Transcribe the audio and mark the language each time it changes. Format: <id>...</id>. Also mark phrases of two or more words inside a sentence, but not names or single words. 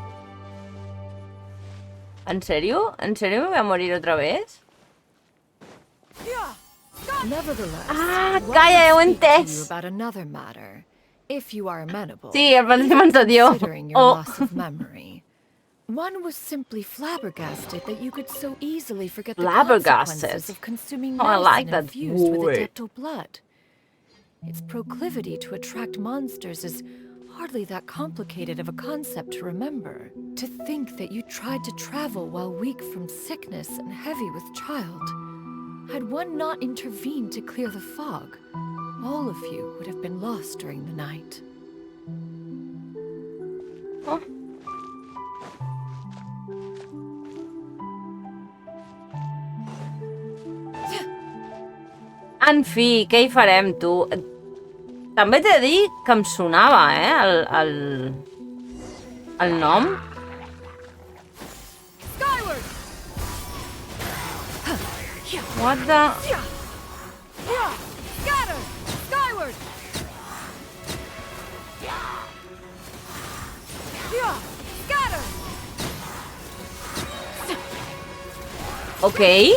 <es>¿En serio? ¿En serio me voy a morir otra vez?</es> <ca>Calla, ho he entès!</ca> <es>Sí, el Francis m'entendió. Oh.</es> <en>One was simply flabbergasted that you could so easily forget the Flabbergasted. consequences of consuming Oh, I like medicine that infused with word. adeptal blood. Its proclivity to attract monsters is hardly that complicated of a concept to remember. To think that you tried to travel while weak from sickness and heavy with child. Had one not intervened to clear the fog, all of you would have been lost during the night.</en> <ca>Oh. En fi, què hi farem, tu? També t'he de dir que em sonava, el nom.</ca> <en>What the... Okay.</en>